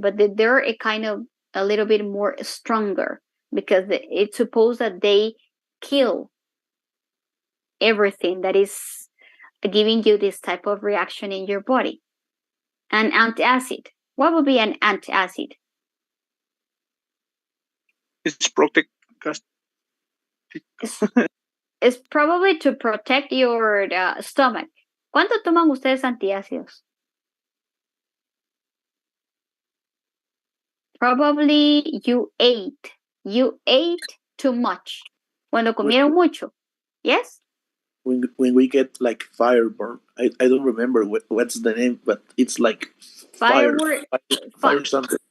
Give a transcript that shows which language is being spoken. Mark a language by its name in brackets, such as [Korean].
[English] But they're a little bit more stronger because it's supposed that they kill everything that is giving you this type of reaction in your body. An antacid. What would be an antacid? It's protect. It's probably to protect your stomach. [Spanish] ¿Cuánto toman ustedes antiácidos? [English] Probably you ate too much. [Spanish] Cuando comieron mucho. Yes? [English] When we get like fireburn, I don't remember what's the name, but it's like fire something.